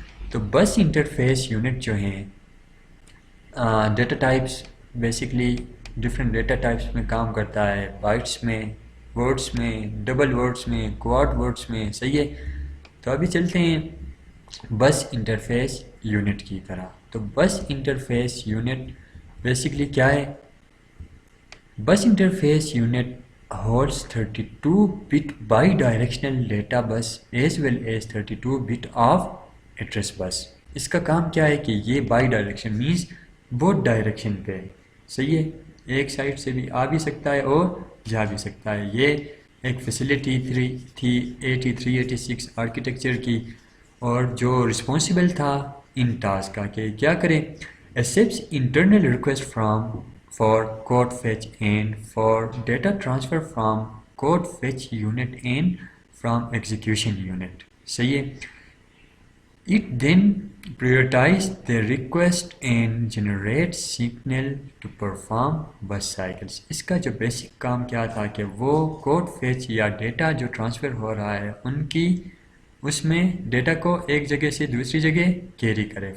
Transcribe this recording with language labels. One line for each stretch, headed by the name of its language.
Urdu: تو بس interface unit جو ہیں data types, basically different data types میں کام کرتا ہے. بائٹس میں، ورڈس میں، ڈبل ورڈس میں، کوارڈ ورڈس میں. صحیح ہے. تو ابھی چلتے ہیں بس انٹرفیس یونٹ کی طرح. تو بس انٹرفیس یونٹ
English: Basically کیا ہے؟ Bus interface unit holds 32 bit bi-directional data bus as well as 32 bit of address bus.
Urdu: اس کا کام کیا ہے کہ یہ بائی ڈائریکشن مینس بہت ڈائریکشن پہ. صحیح ہے. ایک سائڈ سے بھی آ بھی سکتا ہے اور جا بھی سکتا ہے. یہ ایک فیسلٹی تھی 8386 آرکیٹیکچر کی، اور جو رسپانسبل تھا ان ٹاسک کا کہ کیا کرے؟
English: accepts internal request for code fetch and for data transfer from code fetch unit and from execution unit.
Urdu: صحیح ہے.
English: It then prioritizes the request and generates signal to perform bus cycles.
Urdu: اس کا جو basic کام کیا تھا کہ وہ code fetch یا data جو ٹرانسفر ہو رہا ہے ان کی اس میں ڈیٹا کو ایک جگہ سے دوسری جگہ کیری کرے.